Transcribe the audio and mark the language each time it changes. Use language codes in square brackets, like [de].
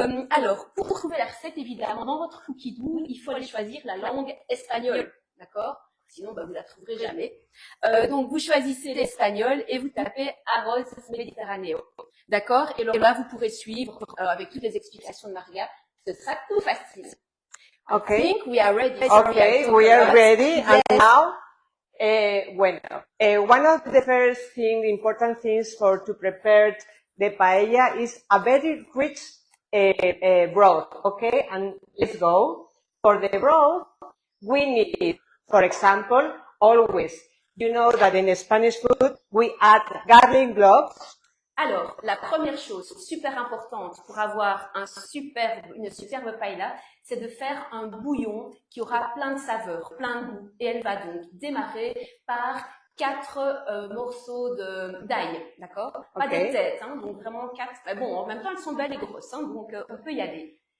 [fr] Alors, pour trouver la recette, évidemment, dans votre Cookidoo, il faut aller choisir la langue espagnole. D'accord? Sinon, vous la trouverez jamais. Donc, vous choisissez l'espagnol et vous tapez Arroz Mediterráneo. D'accord? Et là, vous pourrez suivre avec toutes les explications de Marga. Ce sera tout facile. [en] Okay. I think we are ready. Okay, we are ready. Yes. And now, one of the first important things to prepare the paella is a very rich broth. Okay, and let's go. For the broth, we need, for example, always, you know that in Spanish food, we add garlic cloves. [fr] Alors, la première chose super importante pour avoir une superbe paella, c'est de faire un bouillon qui aura plein de saveurs, plein de goût. Et elle va donc démarrer par 4 morceaux d'ail, d'accord? Pas des têtes, hein, donc vraiment 4. Bon, en même temps, elles sont belles et grosses, hein, donc on peut y aller.